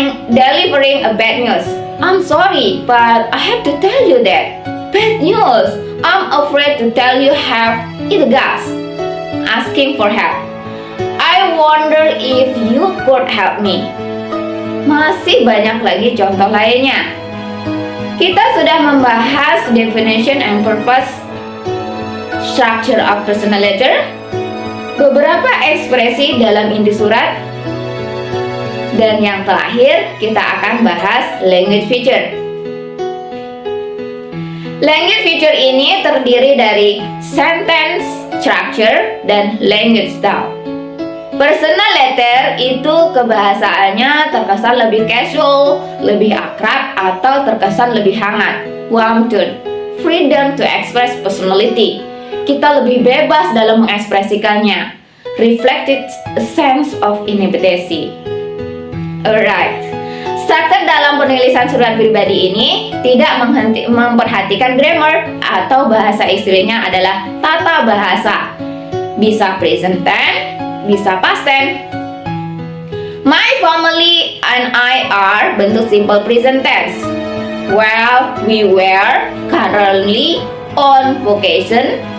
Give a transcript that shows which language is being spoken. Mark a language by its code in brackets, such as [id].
[en] Delivering a bad news. I'm sorry, but I have to tell you that. Bad news. I'm afraid to tell you have it gas. Asking for help. I wonder if you could help me. [id] Masih banyak lagi contoh lainnya. Kita sudah membahas [en] definition and purpose, structure of personal letter, [id] beberapa ekspresi dalam inti surat, dan yang terakhir kita akan bahas language feature. Language feature ini terdiri dari sentence structure dan language style. Personal letter itu kebahasaannya terkesan lebih casual, lebih akrab, atau terkesan lebih hangat, [en] warm tone, freedom to express personality. [id] Kita lebih bebas dalam mengekspresikannya, [en] reflected a sense of intimacy. Alright, [id] struktur dalam penulisan surat pribadi ini tidak memperhatikan grammar atau bahasa istilahnya adalah tata bahasa. Bisa present tense, bisa past tense. [en] My family and I are [id] bentuk simple present tense. [en] Well, we were currently on vacation.